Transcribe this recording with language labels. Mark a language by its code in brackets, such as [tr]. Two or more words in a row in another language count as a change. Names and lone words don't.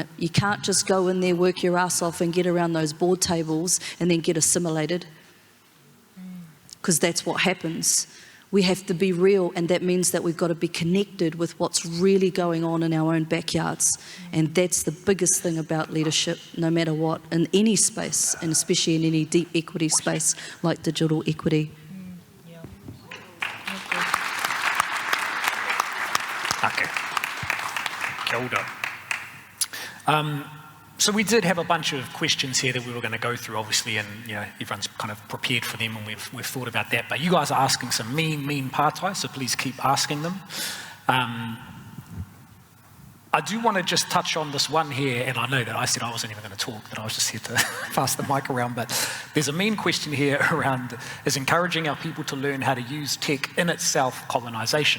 [en] You can't just go in there, work your ass off and get around those board tables and then get assimilated, because that's what happens. We have to be real, and that means that we've got to be connected with what's really going on in our own backyards. And that's the biggest thing about leadership, no matter what, in any space, and especially in any deep equity space like digital equity. Okay. [mi] Kia ora. [en] So we did have a bunch of questions here that we were going to go through, obviously, and everyone's kind of prepared for them, and we've thought about that. But you guys are asking some mean pātai, so please keep asking them. I do want to just touch on this one here, and I know that I said I wasn't even going to talk, that I was just here to pass the mic around, but there's a mean question here around, is encouraging our people to learn how to use tech in itself colonisation?